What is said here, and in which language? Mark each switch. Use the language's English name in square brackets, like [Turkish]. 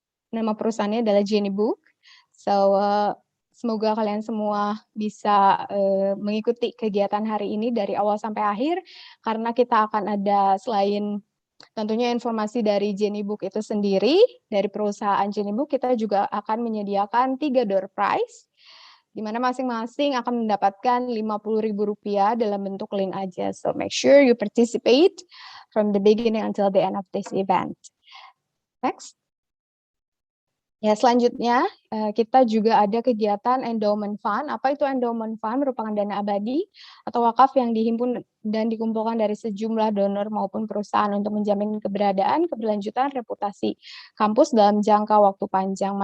[Indonesian] Nama perusahaannya adalah Genie Book. So, semoga kalian semua bisa mengikuti kegiatan hari ini dari awal sampai akhir, karena kita akan ada selain tentunya informasi dari Genie Book itu sendiri, dari perusahaan Genie Book, kita juga akan menyediakan 3 door prize, di mana masing-masing akan mendapatkan Rp50.000 dalam bentuk link aja. [English] So make sure you participate from the beginning until the end of this event. Next. [Indonesian] Ya, selanjutnya kita juga ada kegiatan endowment fund. Apa itu endowment fund? Merupakan dana abadi atau wakaf yang dihimpun dan dikumpulkan dari sejumlah donor maupun perusahaan untuk menjamin keberadaan, keberlanjutan, reputasi kampus dalam jangka waktu panjang.